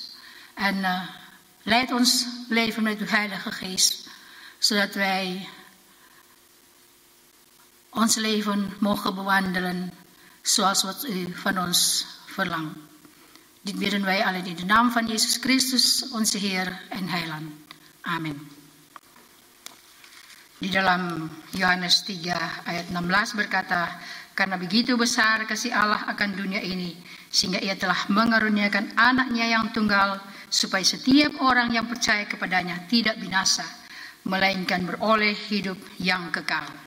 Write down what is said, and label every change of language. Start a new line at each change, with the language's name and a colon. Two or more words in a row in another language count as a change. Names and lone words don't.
Dutch: En leid ons leven met uw Heilige Geest, zodat wij ons leven mogen bewandelen zoals wat u van ons verlangt. Dit bidden wij allen in de naam van Jezus Christus, onze Heer en Heiland.
Indonesian: Amin. Di dalam Yohanes 3 ayat 16 berkata, karena begitu besar kasih Allah akan dunia ini, sehingga Ia telah mengaruniakan anaknya yang tunggal, supaya setiap orang yang percaya kepadanya tidak binasa, melainkan beroleh hidup yang kekal.